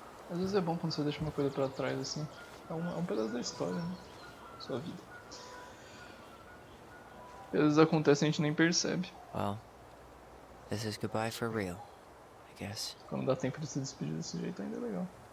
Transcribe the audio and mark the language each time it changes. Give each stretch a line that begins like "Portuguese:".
Portuguese: Às vezes é bom quando você deixa uma coisa pra trás assim. É um pedaço da história, né? Sua vida. E às vezes acontece e a gente nem percebe.
English: Well, this is goodbye for real, I guess.
Portuguese: Quando dá tempo de se despedir desse jeito ainda é legal.